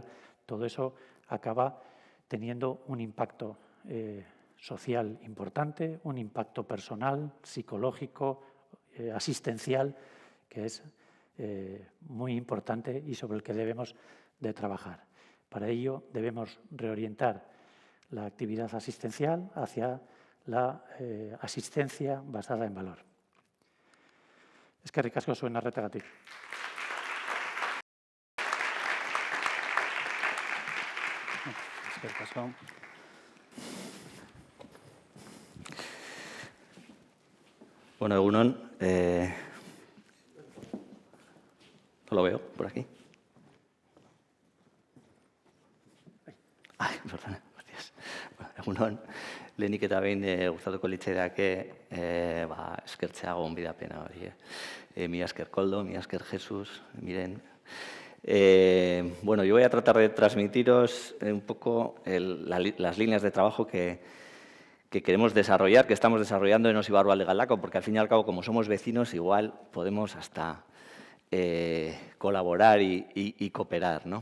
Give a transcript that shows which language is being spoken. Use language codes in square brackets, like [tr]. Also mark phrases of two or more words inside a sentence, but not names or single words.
[es] Todo eso acaba teniendo un impacto social importante, un impacto personal, psicológico, asistencial, que es muy importante y sobre el que debemos de trabajar. Para ello debemos reorientar la actividad asistencial hacia la asistencia basada en valor. [eu] Eskerrik asko zuen arretagatik. Eskerrik asko. Bueno, egunon, [es] no lo veo por aquí. Ay, perdona, gracias. [eu] Bueno, egunon, lehenik eta behin gustatuko litzaidake eskertzea gonbidapena hori. Mila esker Koldo, mila esker Jesús, Miren. [es] Bueno, yo voy a tratar de transmitiros un poco las líneas de trabajo que queremos desarrollar, que estamos desarrollando en Osi Barrualde Galdakao, porque al fin y al cabo, como somos vecinos, igual podemos hasta colaborar y cooperar, ¿no?